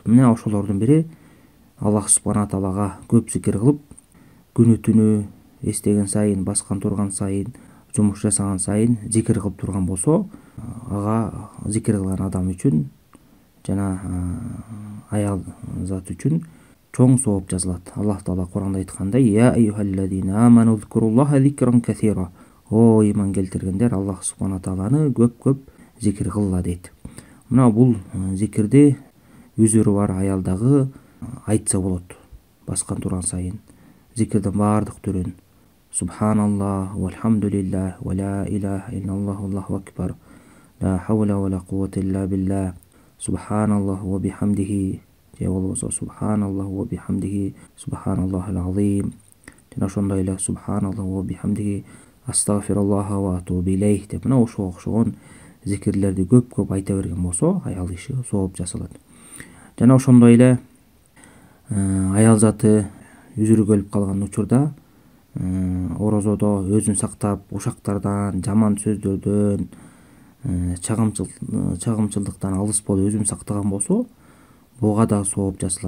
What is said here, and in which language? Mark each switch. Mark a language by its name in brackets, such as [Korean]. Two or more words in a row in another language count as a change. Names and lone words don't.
[Kyrgyz] Мына ошолордун бири Аллах субхана таалага көп зикир кылып, күнү түнү эстеген сайын, баскан турган сайын, жумуш жасаган сайын зикир кылып турган болсо, ага зикир кылган адам үчүн жана аял зат үчүн чоң сооп жазылат. Аллах таала Куранда айткандай: [Arabic] "يا أيها الذين آمنوا اذكروا الله ذكرا كثيرا". [Kyrgyz] О иман келтиргендер, Аллах субхана тааланы көп-көп зикир кылла дейт. Мына бул зикирди үзүрү бар аял дагы айтса болот. Баскан турган сайын зикирдин баардык түрүн: [Arabic] سبحان الله والحمد لله ولا إله إلا الله الله أكبر لا حول ولا قوة إلا بالله سبحان الله وبحمده, [Kyrgyz] же болбосо [Arabic] سبحان الله وبحمده سبحان الله العظيم. [Kyrgyz] Жана ошондой эле [Arabic] سبحان الله وبحمده أستغفر الله وأتوب إليه [Kyrgyz] деп мына ошого окшогон зикирлерди көп-көп айта берген болсо, аял киши сооп жасалат. Жана ошондой эле аял заты үзүрү келип калган учурда орозодо өзүн сактап, ушактардан, жаман сөздөрдөн, чагымчылдыктан алыс болуп өзүн сактаган болсо, буга да сооп жасалат.